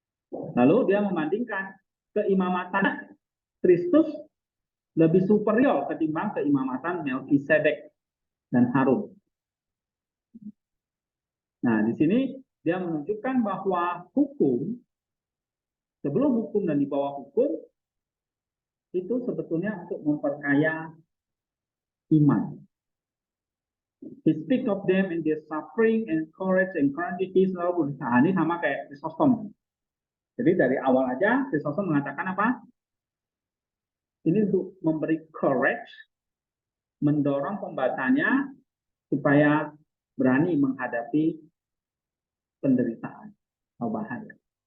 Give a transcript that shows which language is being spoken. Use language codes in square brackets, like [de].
[id] Lalu dia membandingkan keimamatan Kristus lebih superior ketimbang keimamatan Melkisedek dan Harun. Nah, di sini dia menunjukkan bahwa hukum, sebelum hukum dan di bawah hukum, itu sebetulnya untuk memperkaya iman. [en] He speak of them in their suffering and courage and quantities. [id] Nah, ini sama kayak Chrysostom. Jadi dari awal aja Chrysostom mengatakan apa? Ini untuk memberi courage, mendorong pembacanya supaya berani menghadapi penderitaan atau bahaya.